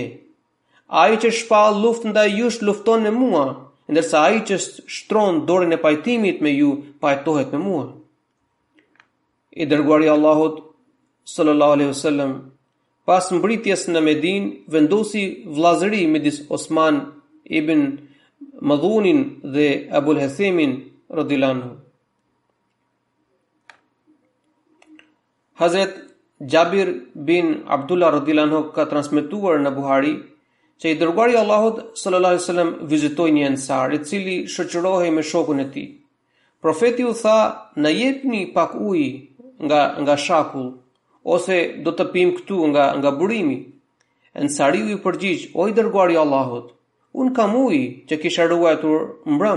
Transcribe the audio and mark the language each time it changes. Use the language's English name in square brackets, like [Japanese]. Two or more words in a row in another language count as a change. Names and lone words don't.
[Albanian] Ai që shpall luftë ndaj jush lufton me mua, ndërsa ai që shtron dorën e pajtimit me ju pajtohet me mua." I dërguari i Allahut [Arabic] صلى الله عليه وسلم [Albanian] pas mbritjes në Medinë vendosi vllazëri midis Osman ibn Madhunin dhe Ebul Hesemin [Arabic] رضي الله عنه. [Albanian] Hazrat Jabir bin Abdullah [Arabic] رضي الله عنه [Albanian] ka transmetuar në Buhari që i dërguari i Allahut [Arabic] صلى الله عليه وسلم [Albanian] vizitoi një ensar i cili shoqërohej me shokun e tij. Profeti u tha: "Na jepni pak ujë nga shakull, ose do të pim këtu nga burimi." Ensariu i përgjigj: "O i dërguari i Allahut, unë kam ujë që kisha ruajtur mbrëm.